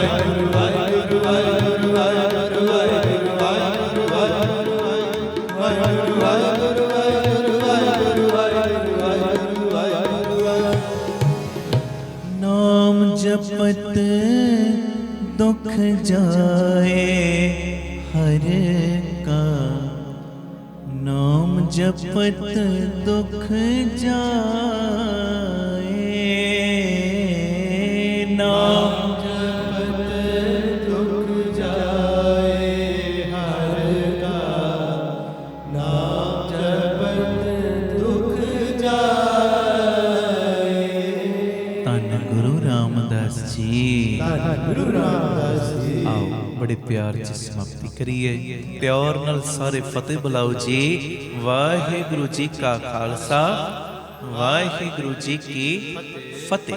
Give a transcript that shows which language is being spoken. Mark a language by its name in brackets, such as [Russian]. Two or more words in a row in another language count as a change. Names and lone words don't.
[Hindi] नाम जपत दुख जाए हर का, नाम जपत दुख जाए, नाम जपत दुख जाए हर का, नाम जपत दुख जाए। [Punjabi] ਧੰਨ ਗੁਰੂ ਰਾਮਦਾਸ ਜੀ। ਧੰਨ ਗੁਰੂ ਰਾਮਦਾਸ ਜੀ। ਆਓ ਬੜੇ ਪਿਆਰ 'ਚ ਸਮਾਪਤੀ ਕਰੀਏ। ਪਿਆਰ ਨਾਲ ਸਾਰੇ ਫਤਿਹ ਬੁਲਾਓ ਜੀ। ਵਾਹਿਗੁਰੂ ਜੀ ਕਾ ਖਾਲਸਾ, ਵਾਹਿਗੁਰੂ ਜੀ ਕੀ ਫਤਿਹ।